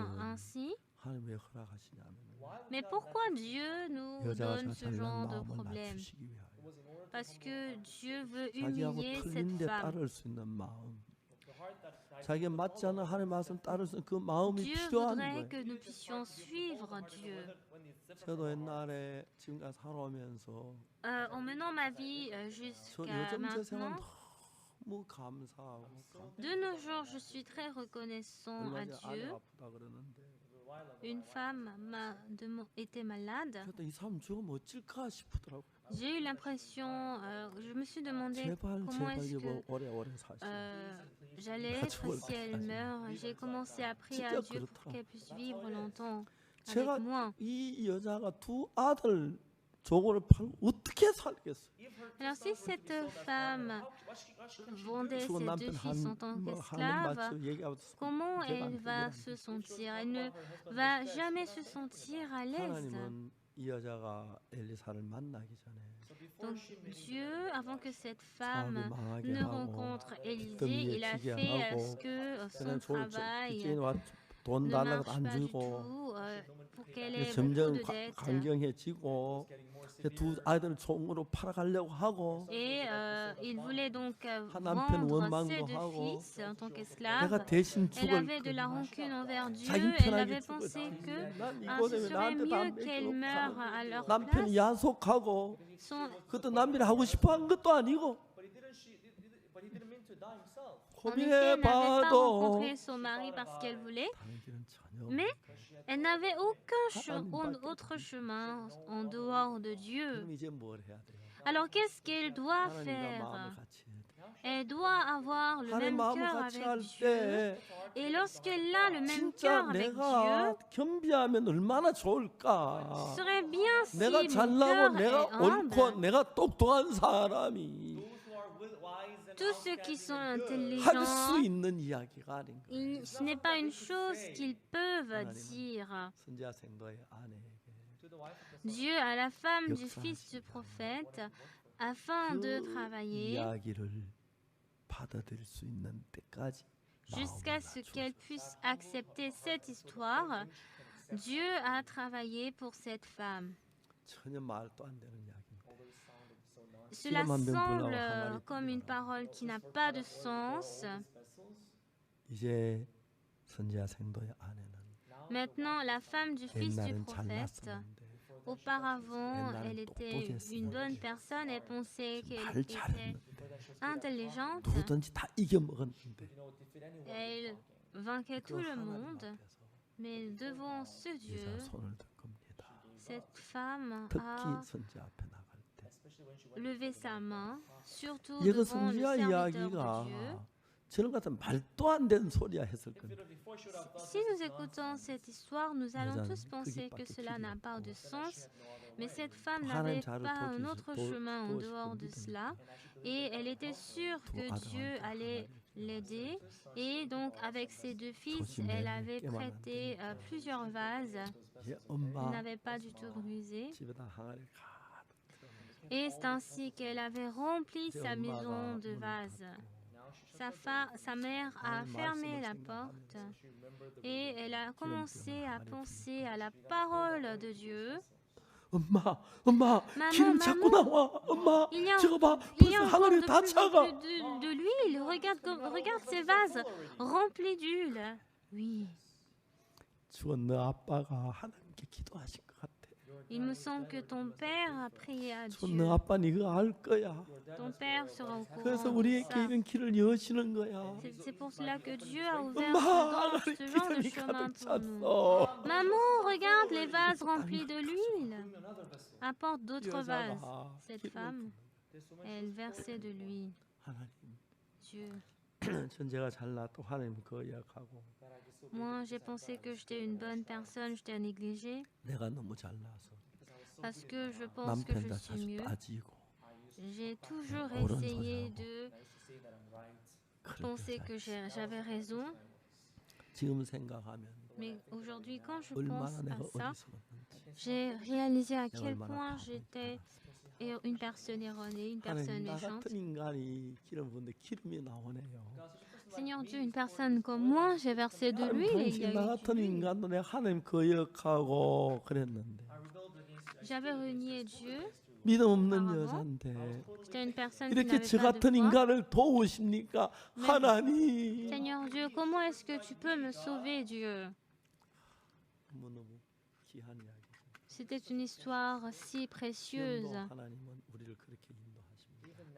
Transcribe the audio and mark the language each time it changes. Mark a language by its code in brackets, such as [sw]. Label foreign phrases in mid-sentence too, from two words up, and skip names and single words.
[ko] 일들을 [fr] ainsi. [ko] 하나님 왜 허락하시냐면 [fr] Mais pourquoi Dieu nous [ko] 여자가 [fr] donne ce [ko] 잘난 [fr] genre de [ko] 마음을 [fr] problème? [ko] 낮추시기 위하여 [fr] Parce que Dieu veut [ko] 자기하고 [fr] humilier cette [ko] 틀린데 [fr] femme. [ko] 따를 수 있는 마음 [en] the heart that [ko] 자기가 맞지 않는 하나님의 말씀 따를 수 있는 그 마음이 [fr] Dieu [ko] 필요한 [fr] voudrait [ko] 거예요. [fr] que nous puissions suivre Dieu. [en] when it's different [ko] 저도 옛날에 지금까지 살아오면서 [fr] En menant ma vie [ko] 저 [fr] jusqu'à [ko] 요즘 제 생활 [fr] maintenant, [ko] 너무 감사하고 [fr] de nos jours, je suis très reconnaissant [ko] 얼마 [fr] à [ko] 전에 아내 [fr] Dieu. [ko] 아프다 그러는데 [fr] Une femme était malade. [ko] 그때 이 사람 죽으면 어쩔까 싶더라고. [fr] J'ai eu l'impression, je me suis demandé [ko] 제발 [fr] comment [ko] 제발 [fr] est-ce [ko] 이거 [fr] que [ko] 오래오래 사시. [fr] j'allais être si elle meurt. J'ai commencé à prier à Dieu pour qu'elle puisse vivre longtemps [ko] 제가 [fr] avec moi. [ko] 이 여자가 두 아들 종을 팔고 어떻게 살겠어? [fr] Alors si cette femme vendait ses [ko] 죽은 [fr] deux [ko] 남편 [fr] fils en tant [ko] 한번 [fr] qu'esclave, [ko] 맞죠? 얘기하고 [fr] comment [ko] 제가 [fr] elle va se sentir? Elle ne va jamais se sentir à l'aise. [ko] 하나님은 이 여자가 엘리사를 만나기 전에 [fr] Donc Dieu, avant que cette [ko] 사업이 [fr] femme [ko] 망하게 [fr] ne [ko] 하고 [fr] rencontre Élisée, [ko] 빚더미에 [fr] il a [ko] 지게 [fr] fait à [ko] 하고 [fr] ce que son [ko] 그냥 [fr] travail [ko] 빚쟁이 와 돈 [fr] ne [ko] 달라고 [fr] marche [ko] 안 [fr] pas du [ko] 주고 [fr] tout pour qu'elle ait beaucoup [ko] 점점 [fr] de dettes. [ko] 강경해지고 두 아들을 종으로 팔아가려고 하고 [fr] Et il voulait donc [ko] 남편 [fr] vendre [ko] 원망도 [fr] ses deux [ko] 하고 [fr] fils en tant [ko] 내가 [fr] qu'esclaves. [ko] 대신 [fr] Elle [ko] 죽을 [fr] avait de la rancune envers Dieu. [ko] 자기 [fr] Elle [ko] 편하게 [fr] avait [ko] 죽을 [fr] pensé que [ko] 난 [fr] ce [ko] 이거 때문에 [fr] serait [ko] 나한테 다 [fr] mieux qu'elle meure à leur [ko] 남편이 [fr] place. [ko] 야속하고 [fr] Son, [ko] 그것도 남편이 하고 싶어 한 것도 아니고 [en] but he didn't mean to die himself. [fr] En effet, elle n'avait pas [ko] 고민해봐도 [fr] rencontré son mari parce qu'elle voulait, [ko] 당신은 전혀 [fr] mais elle n'avait aucun [ko] 하나님밖에 [fr] autre chemin en dehors de Dieu. [ko] 그럼 이제 뭘 해야 돼요? [fr] Alors qu'est-ce qu'elle doit [ko] 하나님과 [fr] faire? [ko] 마음을 같이 해야 돼요. [fr] Elle doit avoir le [ko] 하나님 [fr] même [ko] 마음을 [fr] cœur [ko] 같이 [fr] avec [ko] 할 [fr] Dieu. [ko] 때 [fr] Et lorsqu'elle a le même [ko] 진짜 [fr] cœur avec [ko] 내가 [fr] Dieu, [ko] 겸비하면 얼마나 [fr] ce [ko] 좋을까? [fr] serait bien si [ko] 내가 [fr] mon [ko] 잘나고 [fr] cœur [ko] 내가 [fr] est [ko] 옳고 [fr] humble. [ko] 내가 똑똑한 사람이 [en] Those who are wise and [fr] Tous ceux qui sont [ko] 할 [fr] intelligents, [ko] 수 있는 이야기가 아닌 거예요. [fr] ce n'est pas une chose qu'ils peuvent dire. [ko] 선지자 생도의 아내에게 [en] to the wife of the [fr] Dieu à la femme du [ko] 역사하시다. [fr] fils du prophète afin de [ko] 그 [fr] travailler [ko] 이야기를 받아들일 수 있는 때까지 [fr] jusqu'à ce qu'elle puisse accepter cette histoire. Dieu a travaillé pour cette femme. [ko] 전혀 말도 안 되는 이야기입니다. [fr] Cela [ko] 시험한 명 [fr] semble [ko] 보려고 항아리 [fr] comme une parole qui n'a pas de sens. [ko] 이제 선지자 생도의 아내는 [fr] Maintenant, la femme du fils du [ko] 옛날은 [fr] prophète, [ko] 잘났었는데 [fr] auparavant, [ko] 옛날엔 [fr] elle était [ko] 똑똑했어. [fr] une bonne personne, elle pensait qu'elle [ko] 말 [fr] était [ko] 잘했는데 [fr] intelligente, [ko] 누구든지 다 이겨먹었는데 [fr] elle vainquait tout [ko] 그 [fr] le [ko] 하나님 [fr] monde, [ko] 앞에서 [fr] mais devant ce [ko] 이사 [fr] Dieu, [ko] 손을 든 겁니다. [fr] cette femme [ko] 특히 [fr] a [ko] 선지 앞에 나갈 때 [fr] levé sa main, surtout [ko] 이거 [fr] devant le [ko] 선지자 [fr] serviteur de Dieu. [ko] 이야기가 저런 같은 말도 안 되는 소리야 했을 건데 [fr] Si nous écoutons cette histoire, nous allons [ko] 여자는 [fr] tous penser que [ko] 거기밖에 [fr] cela [ko] 길이 [fr] n'a pas [ko] 없고 [fr] de sens, mais cette femme [ko] 또 하나님 [fr] n'avait [ko] 자를 [fr] pas un autre [ko] 도와주시- [fr] chemin en [ko] 도와주시고 [fr] dehors de [ko] 믿으니까 [fr] cela, et elle était sûre [ko] 두 [fr] que Dieu [ko] 아들한테 [fr] allait [ko] 하나님 [fr] l'aider, et donc avec ses deux fils, elle avait prêté plusieurs vases, [ko] 이제 [fr] elle [ko] 엄마 [fr] n'avait pas du tout brisé, [ko] 집에다 항아리 가득 [fr] et c'est ainsi qu'elle avait rempli [ko] 이제 [fr] sa [ko] 엄마가 [fr] maison de [ko] 문을 [fr] vases. [ko] 닫고 [fr] Sa mère a [ko] 하나님 [fr] fermé [ko] 말씀을 [fr] la [ko] 생각하면서 [fr] porte et elle a commencé à penser à la parole de Dieu. [ko] 엄마 [fr] Maman, [ko] 기름 자꾸 [fr] maman, [ko] 나와 엄마 [fr] Il y a, [ko] 저거 봐 [fr] il y a [ko] 벌써 [fr] encore [ko] 항아리 [fr] de [ko] 다 [fr] plus en [ko] 차가 [fr] plus de l'huile. Regarde ces vases remplis d'huile. Oui, [ko] 죽은 너 아빠가 하나님께 기도하신 것 같아 [fr] il me semble que ton père a prié à [ko] 죽은 [fr] Dieu. [ko] 너 아빠는 이거 알 거야 [fr] Ton père sera au courant [ko] 그래서 [fr] de [ko] 우리에게 [fr] ça. [ko] 이런 길을 여시는 거야 [fr] C'est pour cela que Dieu a ouvert [ko] 엄마 [fr] ce [ko] 하나님 [fr] genre de [ko] 기름이 [fr] chemin [ko] 가득 [fr] pour nous. [ko] 찼어 [fr] Maman, regarde les vases remplis de l'huile. Apporte d'autres vases. [ko] 여자가 [fr] Cette [ko] 기름을 [fr] femme, elle versait de l'huile. [ko] 하나님 [fr] Dieu. [ko] 전제가 잘났고 하나님 그 약하고 [fr] Moi, j'ai pensé que j'étais une bonne personne, je t'ai négligée [ko] 내가 너무 잘나서 [fr] parce que je pense que je [ko] 남편다 [fr] suis [ko] 자주 [fr] mieux. [ko] 빠지고 [fr] J'ai toujours [ko] 옳은 [fr] essayé [ko] 소리하고 [fr] de [ko] 그렇게 [fr] penser [ko] 살- [fr] que j'avais raison, [ko] 지금 생각하면 [fr] mais aujourd'hui, quand je pense [ko] 얼마나 내가 [fr] à ça, [ko] 어리석었는지 [fr] j'ai réalisé à [ko] 내가 [fr] quel [ko] 얼마나 [fr] point [ko] 바보인지 [fr] j'étais [ko] 알았어요. [fr] une personne erronée, une [ko] 하나님 [fr] personne [ko] 나 [fr] méchante. [ko] 같은 인간이 기름 부는데 기름이 나오네요. [fr] Seigneur Dieu, une personne comme moi, j'ai versé de [ko] 하나님 [fr] l'huile et il y [ko] 당신 [fr] a [ko] 나 [fr] eu [ko] 같은 [fr] de l'huile. [ko] 인간도 내가 하나님 거역하고 그랬는데 [fr] J'avais renié Dieu. [ko] 믿음 없는 [fr] Auparavant, [ko] 여자인데 [fr] J'étais une personne qui [ko] 이렇게 [fr] n'avait [ko] 저 [fr] pas de [ko] 같은 [fr] foi. [ko] 인간을 도우십니까? [fr] Mais- [ko] 하나님 [fr] Seigneur Dieu, comment est-ce que tu peux me sauver, Dieu? [ko] 너무너무 귀한 이야기죠. [fr] C'était une histoire si [ko] 지금도 [fr] précieuse. [ko] 하나님은 우리를 그렇게 인도하십니다.